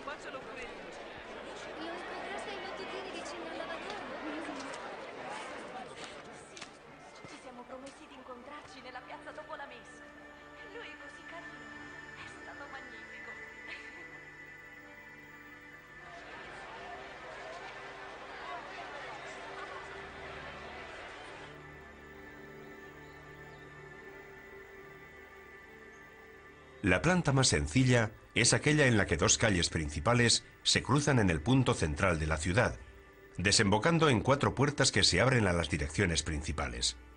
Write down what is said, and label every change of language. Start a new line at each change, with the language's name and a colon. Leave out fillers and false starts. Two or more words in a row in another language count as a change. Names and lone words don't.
Italian: lo credo. Lo incontraste ai mattutini vicino al lavatoio? Sì, ci siamo promessi di incontrarci nella piazza dopo la messa. Lui è così carino. È stato magnifico.
Spanish: La planta más sencilla es aquella en la que dos calles principales se cruzan en el punto central de la ciudad, desembocando en 4 puertas que se abren a las direcciones principales.